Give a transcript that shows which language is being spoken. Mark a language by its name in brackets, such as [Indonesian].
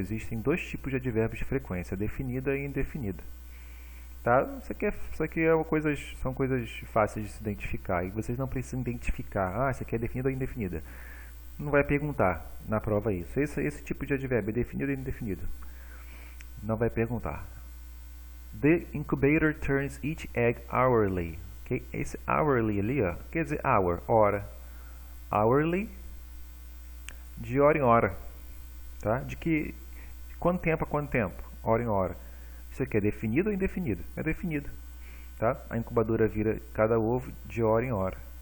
[Portuguese] Existem dois tipos de advérbios de frequência, definida e indefinida. Tá? Isso aqui são coisas fáceis de se identificar. E vocês não precisam identificar, isso aqui é definida ou indefinida. Não vai perguntar na prova isso. Esse tipo de advérbio é definido ou indefinido. Não vai perguntar. [English] The incubator turns each egg hourly. Okay? [Portuguese] Esse hourly ali, ó, quer dizer hour, hora. Hourly, de hora em hora. Tá? De quanto tempo a quanto tempo? Hora em hora. Isso aqui é definido ou indefinido? É definido. Tá? A incubadora vira cada ovo de hora em hora.